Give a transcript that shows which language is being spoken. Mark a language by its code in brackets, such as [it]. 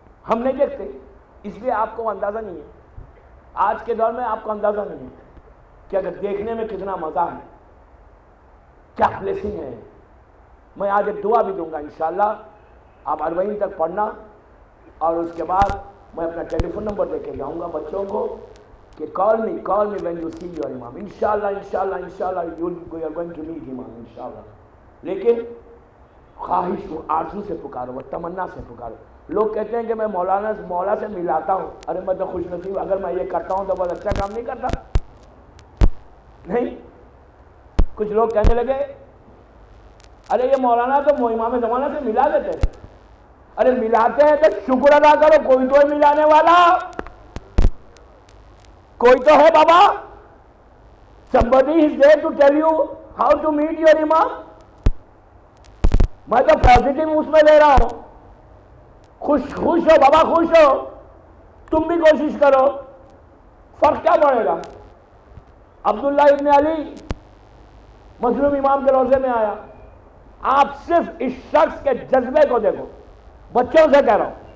[ur] ہم نہیں دیکھتے اس لیے آپ کو اندازہ نہیں ہے، آج کے دور میں آپ کو اندازہ نہیں ہے کہ اگر دیکھنے میں کتنا مزہ ہے، کیا بلیسنگ ہے. میں آج ایک دعا بھی دوں گا انشاءاللہ، آپ 40 تک پڑھنا، اور اس کے بعد میں اپنا ٹیلی فون نمبر دے کے جاؤں گا بچوں کو کہ [en] call me when you see your [ur] امام. [en] انشاءاللہ you are going to meet imam انشاءاللہ. [ur] لیکن خواہش و آرزو سے پکارو، وہ تمنا سے پکارو. لوگ کہتے ہیں کہ میں مولا سے ملاتا ہوں. ارے میں تو خوش نصیب، اگر میں یہ کرتا ہوں تو بہت اچھا کام نہیں کرتا. نہیں، کچھ لوگ کہنے لگے ارے یہ مولانا تو امام زمانہ سے ملا دیتے ہیں. ارے ملاتے ہیں تو شکر ادا کرو، کوئی تو ہے ملانے والا، کوئی تو ہے بابا. [en] somebody is there to tell you how to meet your imam. [ur] میں تو پازیٹیو اس میں لے رہا ہوں. خوش ہو بابا، خوش ہو، تم بھی کوشش کرو. فرق کیا پڑے گا؟ عبداللہ ابن علی مظلوم امام کے روضے میں آیا. آپ صرف اس شخص کے جذبے کو دیکھو، بچوں سے کہہ رہا ہوں.